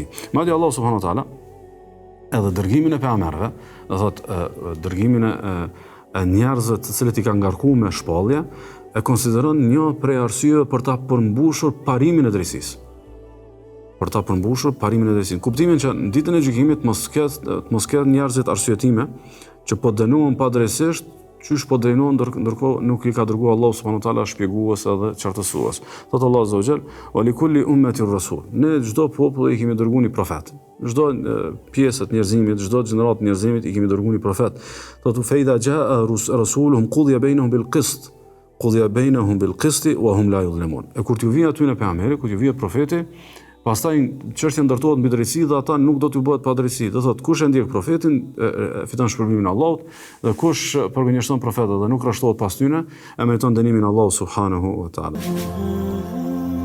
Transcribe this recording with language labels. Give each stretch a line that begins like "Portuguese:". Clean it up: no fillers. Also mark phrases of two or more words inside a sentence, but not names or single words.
Albanian: Madje Allahu
Arabic: سبحانه وتعالى
Albanian: edhe dërgimin e pejgamberëve, do thotë dërgimin e njerëzve të cilët i kanë ngarkuar me shpallje, e konsideron një prej arsyeve për ta përmbushur parimin e drejtësisë. Për ta përmbushur parimin e drejtësisë. Kuptimin që në ditën e gjykimit mos ketë njerëzit arsyetime që po dënohen padrejtësisht, qysh po dënohen ndërkohë nuk i ka dërguar Allahu
Arabic: سبحانه وتعالى
Albanian: shpjegues edhe qartësues. Thotë Allahu
Arabic: عز وجل, "ولكل أمة رسول."
Albanian: Ne çdo popull i kemi dërguar një profet. Çdo pjesë të njerëzimit, çdo gjenerat të njerëzimit i kemi dërguar një profet.
Arabic: Thotë فإذا جاء رسولهم قضي بينهم بالقسط. قضي بينهم بالقسط وهم لا يظلمون.
Albanian: E kur t'ju vjen aty në pejgamberi, kur t'ju vjen profeti, pastaj çështja ndërtohet mbi drejtësi dhe ata nuk do t'ju bëhet pa drejtësi. Do thotë kush e ndjek profetin fiton shpërblimin e Allahut dhe kush përgënjeshton profetin dhe nuk rreshtohet pas tyre e meriton dënimin e Allahut
Arabic: سبحانه وتعالى.